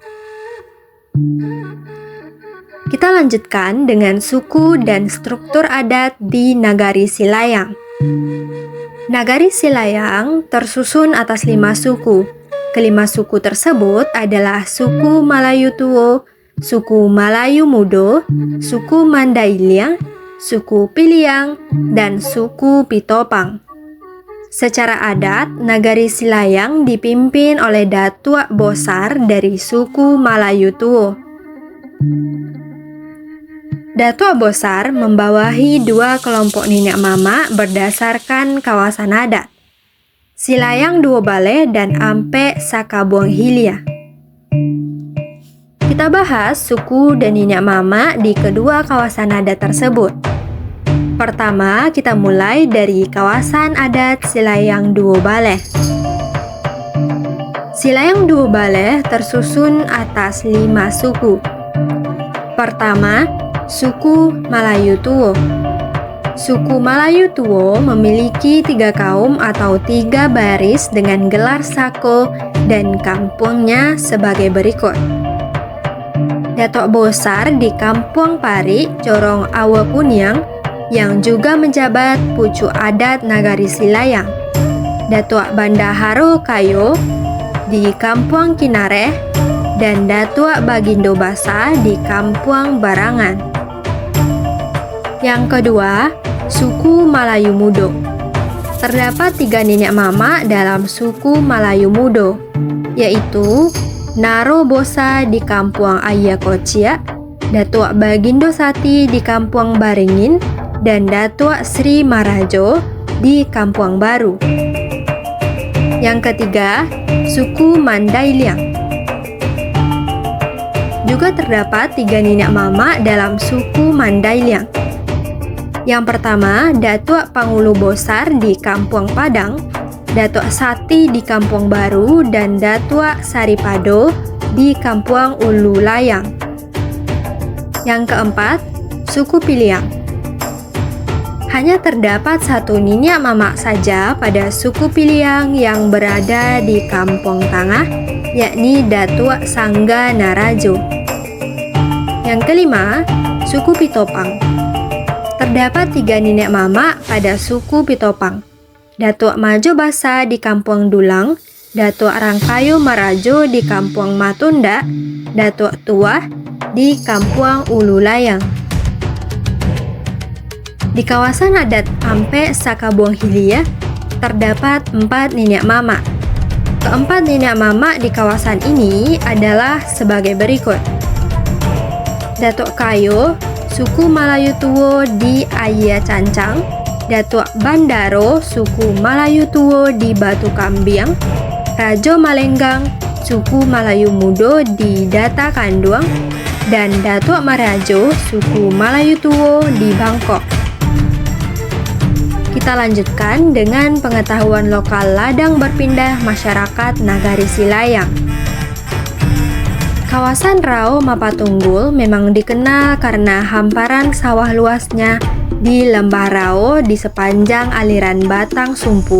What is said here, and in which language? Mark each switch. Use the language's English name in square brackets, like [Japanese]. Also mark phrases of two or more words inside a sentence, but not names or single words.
[Indonesian] Kita lanjutkan dengan suku dan struktur adat di Nagari Silayang. Nagari Silayang tersusun atas 5 suku. Kelima suku tersebut adalah suku Malayu Tuo, suku Malayu Mudo, suku Mandailing, suku Piliang, dan suku Pitopang. Secara adat, Nagari Silayang dipimpin oleh Datuk Bosar dari suku Malayu Tuo. Datuk Bosar membawahi 2 kelompok nenek mama berdasarkan kawasan adat, Silayang Duo Baleh dan Ampe Sakabuang Hilia. Kita bahas suku dan nenek mama di kedua kawasan adat tersebut. Pertama, kita mulai dari kawasan adat Silayang Duo Baleh. Silayang Duo Baleh tersusun atas 5 suku. Pertama, suku Malayu Tuo. Suku Malayu Tuo memiliki 3 kaum atau 3 baris dengan gelar sako dan kampungnya sebagai berikut. Datuk Bosar di Kampung Pari, Jorong Awa Kunyang, yang juga menjabat pucuk adat Nagari Silayang. Datuk Bandaharo Kayo di Kampung Kinareh, dan Datuk Bagindo Basa di Kampung Barangan. Yang kedua, suku Malayu Mudo. Terdapat 3 nenek mama dalam suku Malayu Mudo, yaitu Naro Bosa di Kampung Ayakocia, Datuk Bagindo Sati di Kampung Baringin, dan Datuk Sri Marajo di Kampung Baru. Yang ketiga, suku Mandailiang. Juga terdapat 3 nenek mama dalam suku Mandailiang. Yang pertama, Datuk Pangulu Bosar di Kampung Padang, Datuk Sati di Kampung Baru, dan Datuk Saripado di Kampung Ulu Layang. Yang keempat, suku Piliang. Hanya terdapat 1 nenek mama saja pada suku Piliang yang berada di Kampung Tengah, yakni Datuk Sangga Narajo. Yang kelima, suku Pitopang. Terdapat 3 nenek mama pada suku Pitopang. Datuk Majo Basa di Kampung Dulang, Datuk Rangkayo Marajo di Kampung Matunda, Datuk Tuah di Kampung Ulu Layang. Di kawasan adat Ampe Sakabuang Hilia, terdapat 4 nenek mama. Keempat nenek mama di kawasan ini adalah sebagai berikut. Datuk Kayo, suku Malayu Tuo di Ayia Cancang, Datuk Bandaro, suku Malayu Tuo di Batu Kambiang, Rajo Malenggang, suku Malayu Mudo di Data Kanduang, dan Datuk Marajo, suku Malayu Tuo di Bangkok. Kita lanjutkan dengan pengetahuan lokal ladang berpindah masyarakat Nagari Silayang. Kawasan Rao Mapatunggul memang dikenal karena hamparan sawah luasnya di lembah Rao di sepanjang aliran Batang Sumpu.